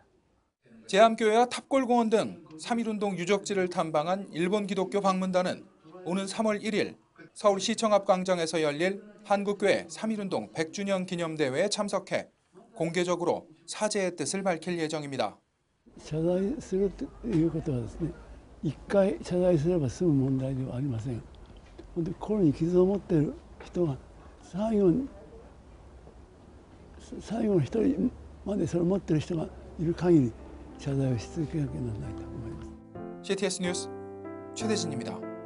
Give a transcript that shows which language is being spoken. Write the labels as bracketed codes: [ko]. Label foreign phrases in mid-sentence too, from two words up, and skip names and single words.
[ko] 제암교회와 탑골공원 등 3.1운동 유적지를 탐방한 일본 기독교 방문단은 오는 3월 1일 서울시청 앞 광장에서 열릴 한국교회 3.1운동 100주년 기념대회에 참석해 공개적으로 사죄의 뜻을 밝힐 예정입니다. [ja] 謝罪するということはですね、一回謝罪すれば済む問題ではありません。心に傷を持っている人が最後の一人までそれを持っている人がいる限り謝罪をし続けなきゃならないと思います。 [ko] CTS 뉴스 최대진입니다.